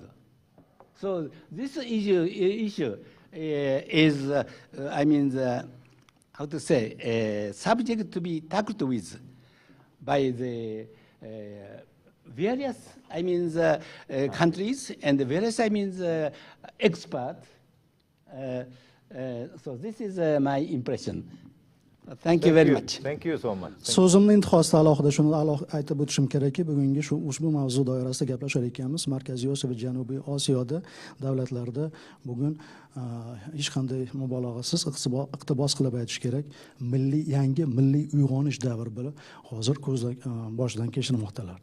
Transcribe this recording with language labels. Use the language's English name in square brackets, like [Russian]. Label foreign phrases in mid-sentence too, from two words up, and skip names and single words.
[English] So this issue is, how to say, subject to be tackled with by the various, countries and the various, experts. So this is my impression. Thank you very much. Thank you so much. [Uzbek] So'zimni intihosida alohida shuni aytib o'tishim kerakki, bugungi ushbu mavzu doirasida gaplashar ekanmiz. Markaziy Osiyo va Janubiy Osiyoda davlatlarda bugun hech qanday mubolag'asiz iqtibos qilib aytish kerak, yangi milliy uyg'onish davri bilan hozir boshidan kechirmoqdalar.